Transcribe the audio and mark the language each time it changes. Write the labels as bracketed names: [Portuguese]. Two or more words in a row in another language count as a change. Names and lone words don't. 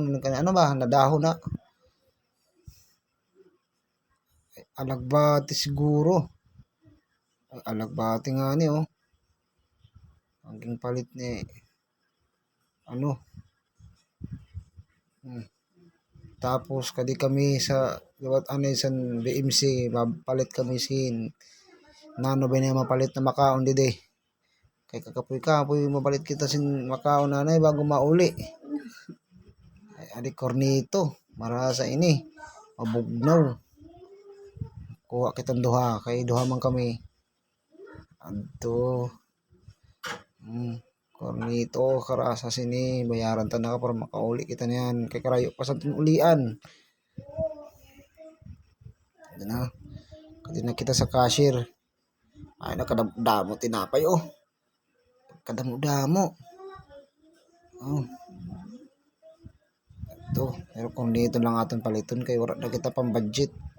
[Masbatenyo] Ano ba? Nadahon na. Alagbati siguro. Alagbati nga ni oh. Ang palit ni ano. Tapos kadi kami sa liwat anay san BMC mapalit kami sin nano ba na mapalit na makaon dide. Kay kakapoy mapalit kita sin makaon nanay bago mauli. Ay adi kornito marasa ini mabugnaw. Kuha kitang duha kay duha man kami. Adto kornito karasa sini bayaran ta na ka para makauli kita niyan kay karayo pa sa ulian. Na kadi na kita sa cashier. Ay nakadamo tinapay oh. Kadamo-damo. Oh. Ito, pero kung dito lang aton paliton kay wala na kita pang budget.